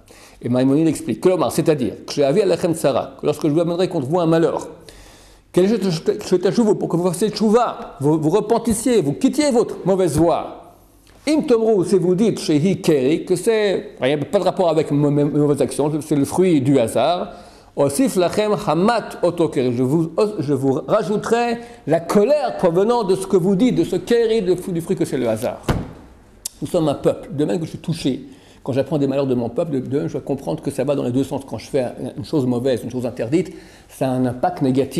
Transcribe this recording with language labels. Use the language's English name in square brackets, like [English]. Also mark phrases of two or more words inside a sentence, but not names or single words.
[French] Et Maïmonide explique, c'est-à-dire que lorsque je vous amènerai contre vous un malheur, pour que vous fassiez tchouva, vous repentissiez, vous quittiez votre mauvaise voie. [Hebrew] אם תאמרו, [French] si vous dites [Hebrew] שהיא קרי, [French] que c'est, il n'y a pas de rapport avec mes mauvaises actions, c'est le fruit du hasard. [Hebrew] אוסיף לכם חמת אותו קרי, [French] je vous rajouterai la colère provenant de ce que vous dites, de ce keri, du fruit que c'est le hasard. Nous sommes un peuple, de même que je suis touché. Quand j'apprends des malheurs de mon peuple, de même je dois comprendre que ça va dans les deux sens. Quand je fais une chose mauvaise, une chose interdite, ça a un impact négatif.